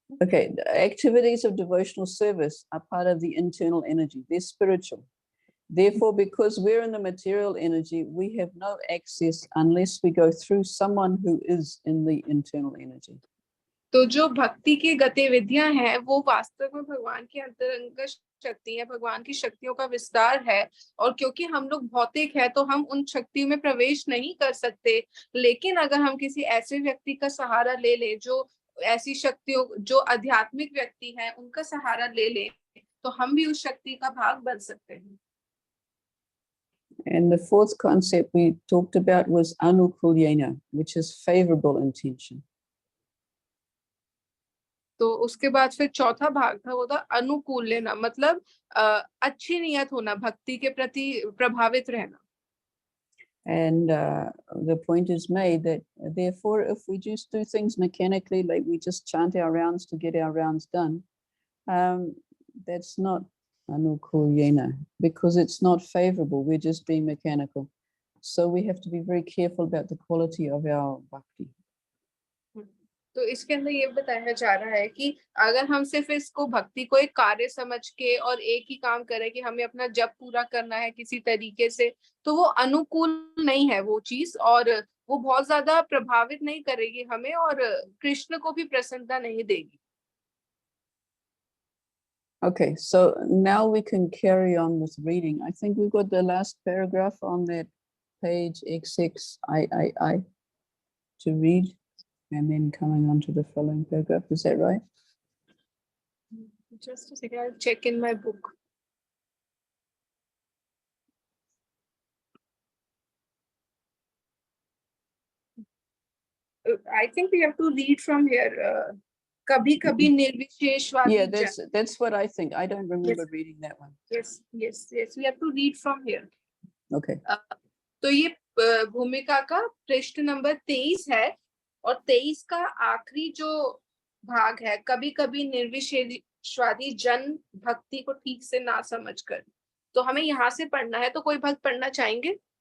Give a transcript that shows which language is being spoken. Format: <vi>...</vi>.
<en>Okay, the activities of devotional service are part of the internal energy. They're spiritual. Therefore, because we're in the material energy, we have no access unless we go through someone who is in the internal energy.</en> <hi>तो जो भक्ति की गतिविधियां हैं वो वास्तव में भगवान की अंतरंग शक्ति है, भगवान की शक्तियों का विस्तार है। और क्योंकि हम लोग भौतिक है तो हम उन शक्तियों में प्रवेश नहीं कर सकते, लेकिन अगर हम किसी ऐसे व्यक्ति का सहारा ले लें जो ऐसी शक्तियों, जो आध्यात्मिक व्यक्ति है उनका सहारा ले लें, तो हम भी उस शक्ति का भाग बन सकते हैं।</hi> <en>And the fourth concept we talked about was anukulyena, which is favorable intention.</en> <hi>तो उसके बाद फिर चौथा भाग था, वो था अनुकूल लेना, मतलब अच्छी नियत होना, भक्ति के प्रति प्रभावित रहना।</hi> <en>And the point is made that therefore if we just do things mechanically, like we just chant our rounds to get our rounds done, that's not anukulyena, because it's not favorable. We're just being mechanical. So we have to be very careful about the quality of our bhakti. तो इसके अंदर ये बताया जा रहा है कि अगर हम सिर्फ इसको भक्ति को एक कार्य समझ के और एक ही काम करें कि हमें अपना जप पूरा करना है किसी तरीके से, तो वो अनुकूल नहीं है वो चीज, और वो बहुत ज्यादा प्रभावित नहीं करेगी हमें, और कृष्ण को भी प्रसन्नता नहीं देगी। Okay, so now we can carry on with reading. I think we've got the last paragraph on that page XXIII to read, and then coming on to the following paragraph. Is that right? Just a second, I'll check in my book. I think we have to read from here.</en> <hi>Kabhi kabhi nirvisheshwadi.</hi> <en>Yeah, that's what I think. I don't remember reading that one. Yes. We have to read from here. Okay.</en> <hi>तो ये भूमिका का पृष्ठ number 23 है, और 23 का आखिरी जो भाग है, कभी कभी निर्विशेषवादी जन भक्ति को ठीक से ना समझकर, तो हमें यहाँ से पढ़ना है। तो कोई भक्त पढ़ना चाहेंगे?</hi>